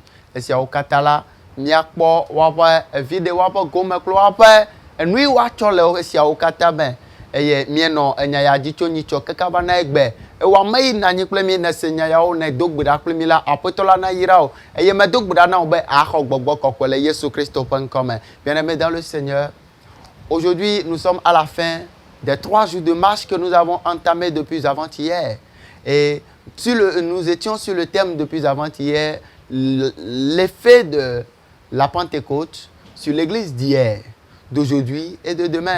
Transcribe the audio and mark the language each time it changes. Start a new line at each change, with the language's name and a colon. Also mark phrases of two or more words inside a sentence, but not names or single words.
Ewe: Esiawo katã la miakpɔ woaƒe evi ɖe woaƒe gome kple woaƒe enu yi woatsɔ le esiawo katã me. Eye mienɔ enya ya dzi tso nyitsɔ keka va na egbe. Ewɔ ame yi na anyi kple mi ne se nya yawo ne do gbe ɖa kple mi la aƒetɔ la na yra o. Eye medo gbe ɖa na wo be axɔ gbɔgbɔ kɔkɔe le Yesu Kristo ƒe ŋkɔ me.
French: Bien-aimés dans le Seigneur, aujourd'hui nous sommes à la fin des 3 jours de marche que nous avons entamés depuis avant-hier. Et nous étions sur le thème depuis avant-hier, l'effet de la Pentecôte sur l'église d'hier, d'aujourd'hui et de demain.